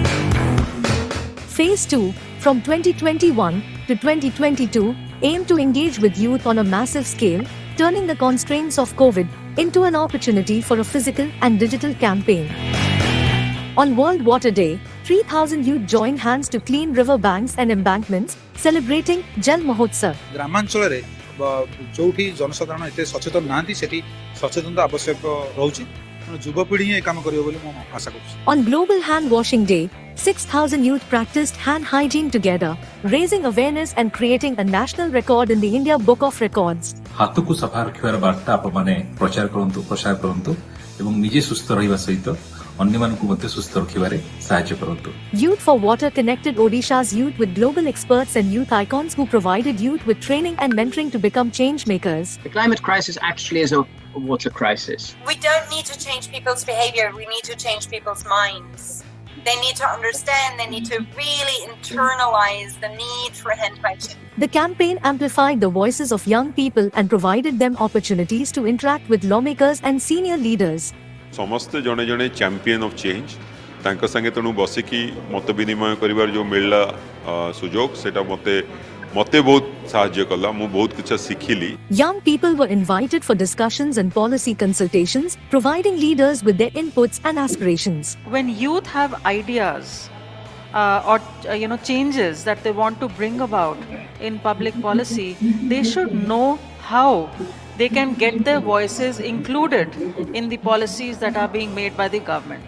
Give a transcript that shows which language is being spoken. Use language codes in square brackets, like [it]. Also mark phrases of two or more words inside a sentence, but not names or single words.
[en] Phase 2, from 2021 to 2022, aimed to engage with youth on a massive scale, turning the constraints of COVID into an opportunity for a physical and digital campaign. On World Water Day, 3,000 youth joined hands to clean river banks and embankments, celebrating Jal Mahotsav. [or] ଗ୍ରାମାଞ୍ଚଳରେ ଯୋଉଠି ଜନସାଧାରଣ ଏତେ ସଚେତନ ନାହାନ୍ତି ସେଠି ସଚେତନତା ଆବଶ୍ୟକ ରହୁଛି ତେଣୁ ଯୁବପିଢ଼ି ହିଁ ଏ କାମ କରିବ ବୋଲି ମୁଁ ଆଶା କରୁଛି। [en] On Global Hand Washing Day, 6,000 youth practiced hand hygiene together, raising awareness and creating a national record in the India Book of Records. [or] ହାତକୁ ସଫା ରଖିବାର ବାର୍ତ୍ତା ଆପଣମାନେ ପ୍ରଚାର କରନ୍ତୁ ଏବଂ ନିଜେ ସୁସ୍ଥ ରହିବା ସହିତ ଅନ୍ୟମାନଙ୍କୁ ମଧ୍ୟ ସୁସ୍ଥ ରଖିବାରେ ସାହାଯ୍ୟ କରନ୍ତୁ। [en] Youth for Water connected Odisha's youth with global experts and youth icons who provided youth with training and mentoring to become change makers. The climate crisis actually is a water crisis. We don't need to change people's behavior, we need to change people's minds. They need to understand, they need to really internalize the need for hand hygiene. The campaign amplified the voices of young people and provided them opportunities to interact with lawmakers and senior leaders. [or] ସମସ୍ତେ ଜଣେ ଜଣେ [en] champion of change [or] ତାଙ୍କ ସାଙ୍ଗେ ତେଣୁ ବସିକି ମତ ବିନିମୟ କରିବାର ଯେଉଁ ମିଳିଲା ସୁଯୋଗ ସେଟା ମତେ ବହୁତ ସାହାଯ୍ୟ କଲା ମୁଁ ବହୁତ କିଛି ଶିଖିଲି। [en] Young people were invited for discussions and policy consultations, providing leaders with their inputs and aspirations. When youth have ideas or changes that they want to bring about in public policy, they should know how they can get their voices included in the policies that are being made by the government.